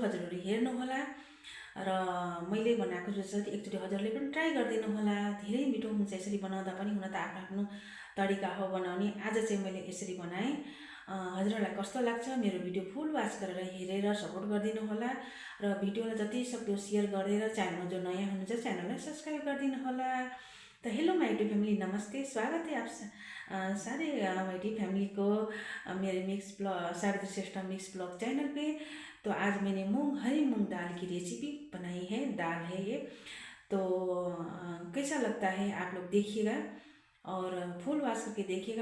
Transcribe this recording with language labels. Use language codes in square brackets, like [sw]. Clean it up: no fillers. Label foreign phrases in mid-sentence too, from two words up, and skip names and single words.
[ne] हजुरहरू हेर्नुहोला र मैले बनाएको छु जति एकचोटि हजुरले पनि ट्राई गरिदिनु होला। धेरै मिठो हुन्छ यसरी बनाउँदा पनि। हुन त आफ्नो आफ्नो तरिका हो बनाउने। आज चाहिँ मैले यसरी बनाएँ। हजुरहरूलाई कस्तो लाग्छ? मेरो भिडियो [en] full watch [ne] गरेर हेरेर सपोर्ट गरिदिनु होला र भिडियोलाई जति सक्दो सेयर गरेर च्यानलमा जो नयाँ हुनुहुन्छ च्यानललाई सब्सक्राइब गरिदिनु होला। [hi] तो [en] hello my YouTube family, [hi] नमस्ते। स्वागत है आप सारे [en] my YouTube family [hi] को मेरे मिक्स ब्लॉग सावित्री श्रेष्ठ मिक्स ब्लॉग चैनल पे। तो आज मैंने हरी मूंग दाल की रेसिपी बनाई है। दाल है ये, तो कैसा लगता है आप लोग देखिएगा और [en] full watch [hi] करके देखिएगा।